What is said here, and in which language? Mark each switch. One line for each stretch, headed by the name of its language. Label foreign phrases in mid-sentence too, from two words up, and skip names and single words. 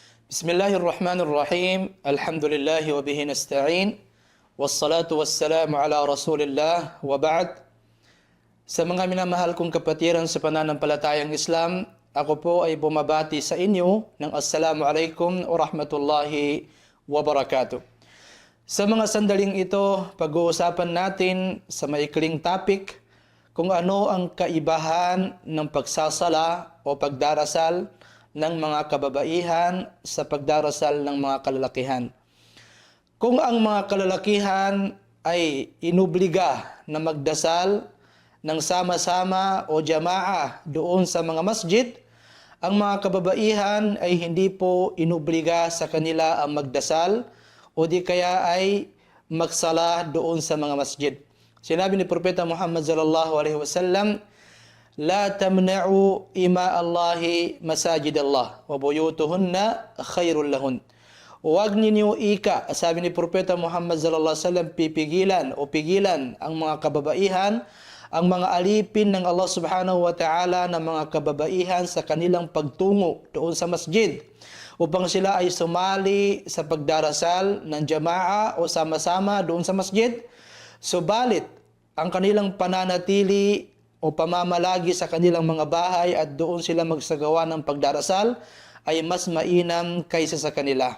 Arabic: بسم الله الرحمن الرحيم. الحمد لله وبه نستعين. والصلاة والسلام على رسول الله وبعد.
Filipino: Sa mga minamahal kong kapatiran sa pananampalatayang Islam, ako po ay bumabati sa inyo ng
Arabic: السلام عليكم ورحمة الله وبركاته.
Filipino: Sa mga sandaling ito, pag-uusapan natin sa maikling topic kung ano ang kaibahan ng pagsasala o pagdarasal ng mga kababaihan sa pagdarasal ng mga kalalakihan. Kung ang mga kalalakihan ay inubliga na magdasal ng sama-sama o jamaah doon sa mga masjid, ang mga kababaihan ay hindi po inubliga sa kanila ang magdasal o di kaya ay magsala doon sa mga masjid. Sinabi ni Propeta Muhammad
Arabic: صلى الله عليه وسلم, "لا تمنعوا إماء الله مساجد الله وبيوتهن خير لهن."
Filipino: Huwag ninyo sabi ni Propeta Muhammad
Arabic: صلى الله عليه وسلم,
Filipino: pigilan ang mga kababaihan, ang mga alipin ng Allah
Arabic: سبحانه وتعالى
Filipino: na mga kababaihan sa kanilang pagtungo doon sa masjid upang sila ay sumali sa pagdarasal ng jama'a o sama-sama doon sa masjid. Subalit, ang kanilang pananatili o pamamalagi sa kanilang mga bahay at doon sila magsagawa ng pagdarasal ay mas mainam kaysa sa kanila.